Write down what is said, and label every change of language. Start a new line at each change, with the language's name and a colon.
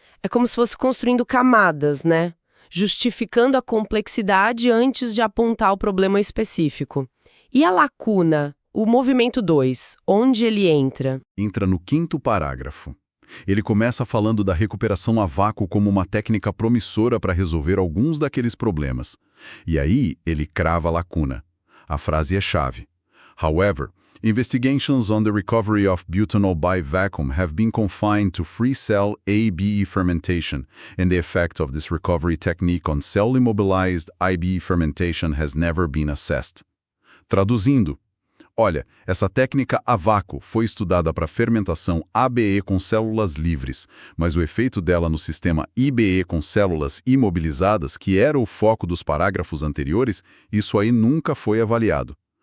Portuguese: É como se fosse construindo camadas, né? Justificando a complexidade antes de apontar o problema específico. E a lacuna, o movimento 2, onde ele entra? Entra no quinto parágrafo. Ele começa falando da recuperação a vácuo como uma técnica promissora para resolver alguns daqueles problemas. E aí ele crava a lacuna. A frase é chave.
English: However, investigations on the recovery of butanol by vacuum have been confined to free cell ABE fermentation, and the effect of this recovery technique on cell immobilized IBE fermentation has never been assessed.
Portuguese: Traduzindo, olha, essa técnica a vácuo foi estudada para fermentação ABE com células livres, mas o efeito dela no sistema IBE com células imobilizadas, que era o foco dos parágrafos anteriores, isso aí nunca foi avaliado.